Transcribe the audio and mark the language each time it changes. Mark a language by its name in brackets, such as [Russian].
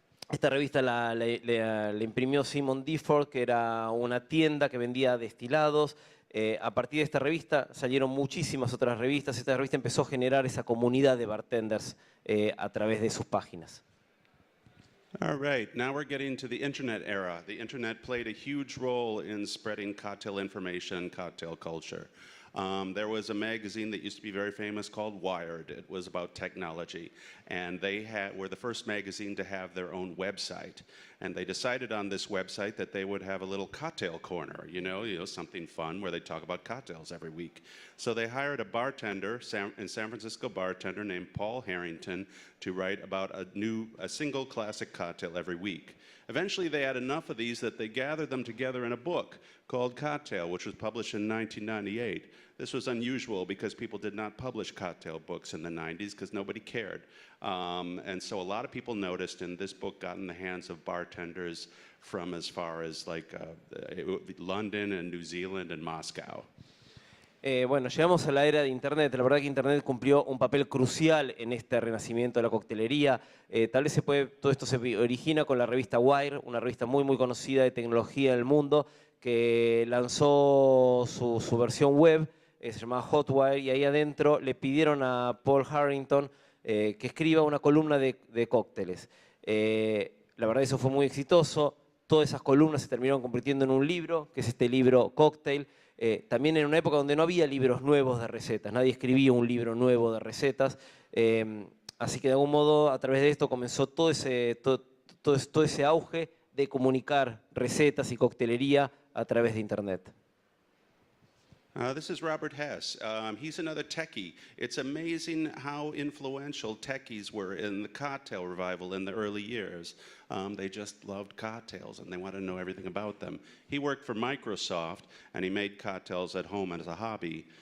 [Spanish] Esta revista la imprimió Simon Difford, que era una tienda que vendía destilados. A partir de esta revista salieron muchísimas otras revistas. Esta revista empezó a generar esa comunidad de bartenders a través de sus páginas. [English] All right, now we're getting to the internet era. The internet played a huge role in spreading cocktail information, cocktail culture. There was a magazine that used to be very famous called Wired. It was about technology, and they were the first magazine to have their own website. And they decided on this website that they would have a little cocktail corner, you know, something fun where they talk about cocktails every week. So they hired a bartender, a San Francisco bartender named Paul Harrington, to write about a single classic cocktail every week. Eventually, they had enough of these that they gathered them together in a book called Cocktail, which was published in 1998. This was unusual because people did not publish cocktail books in the 90s because nobody cared. And so a lot of people noticed, and this book got in the hands of bartenders from as far as like London and New Zealand and Moscow. [Spanish] Bueno, llegamos a la era de Internet. La verdad que Internet cumplió un papel crucial en este renacimiento de la coctelería. Tal vez todo esto se origina con la revista Wire, una revista muy conocida de tecnología en el mundo, que lanzó su versión web, se llamaba Hotwire, y ahí adentro le pidieron a Paul Harrington que escriba una columna de cócteles. La verdad eso fue muy exitoso. Todas esas columnas se terminaron convirtiendo en un libro, que es este libro Cocktail. También en una época donde no había libros nuevos de recetas, nadie escribía un libro nuevo de recetas, así que de algún modo a través de esto comenzó todo ese auge de comunicar recetas y coctelería a través de Internet. [English] This is Robert Hess. He's another techie. It's amazing how influential techies were in the cocktail revival in the early years. They just loved cocktails and they wanted to know everything about them. He worked for Microsoft and he made cocktails at home as a hobby.